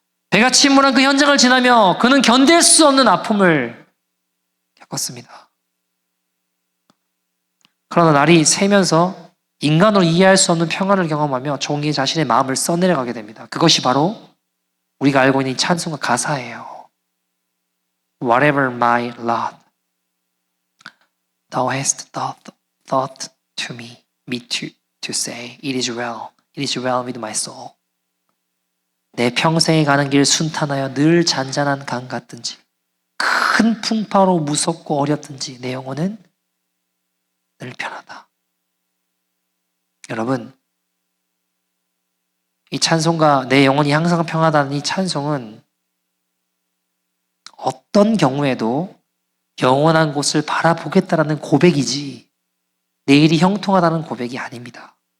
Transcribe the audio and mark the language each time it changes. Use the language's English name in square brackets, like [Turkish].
[Korean] 배가 침몰한 그 현장을 지나며 그는 견딜 수 없는 아픔을 겪었습니다. 그러나 날이 새면서 인간으로 이해할 수 없는 평안을 경험하며 종이 자신의 마음을 써내려가게 됩니다. 그것이 바로 우리가 알고 있는 이 찬송가 가사예요. [English] Whatever my lot, thou hast thought to me to say, it is well with my soul. [Korean] 내 평생에 가는 길 순탄하여 늘 잔잔한 강 같든지 큰 풍파로 무섭고 어렵든지 내 영혼은 늘 편하다. 여러분, 이 찬송가 내 영혼이 항상 평하다는 이 찬송은 어떤 경우에도 영원한 곳을 바라보겠다라는 고백이지 내일이 형통하다는 고백이 아닙니다.